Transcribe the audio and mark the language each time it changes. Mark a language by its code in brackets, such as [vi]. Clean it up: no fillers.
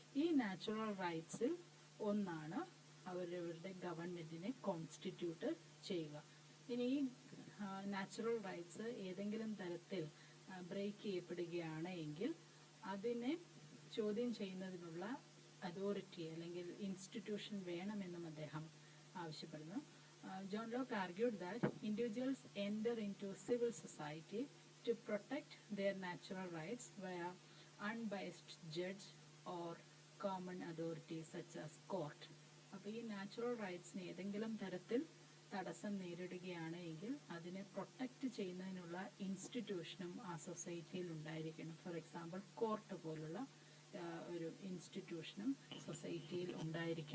[ml] ഈ നാച്ചുറൽ റൈറ്റ്സിൽ ഒന്നാണ് അവരവരുടെ ഗവൺമെൻറ്റിനെ കോൺസ്റ്റിറ്റ്യൂട്ട് ചെയ്യുക. ഇനി ഈ നാച്ചുറൽ റൈറ്റ്സ് ഏതെങ്കിലും തരത്തിൽ ബ്രേക്ക് ചെയ്യപ്പെടുകയാണ് എങ്കിൽ അതിനെ ചോദ്യം ചെയ്യുന്നതിനുള്ള അതോറിറ്റി അല്ലെങ്കിൽ ഇൻസ്റ്റിറ്റ്യൂഷൻ വേണമെന്നും അദ്ദേഹം ആവശ്യപ്പെടുന്നു. [en] John Locke argued that individuals enter into civil society to protect their natural rights via unbiased judge or common authority such as court. [ml] അപ്പോൾ ഈ നാച്ചുറൽ റൈറ്റ്സിന് ഏതെങ്കിലും തരത്തിൽ തടസ്സം നേരിടുകയാണ് എങ്കിൽ അതിനെ പ്രൊട്ടക്റ്റ് ചെയ്യുന്നതിനുള്ള ഇൻസ്റ്റിറ്റ്യൂഷനും ആ സൊസൈറ്റിയിൽ ഉണ്ടായിരിക്കണം. [en] for example [ml] കോർട്ട് പോലുള്ള ഒരു ഇൻസ്റ്റിറ്റ്യൂഷനും സൊസൈറ്റിയിൽ ഉണ്ടായിരിക്കണം.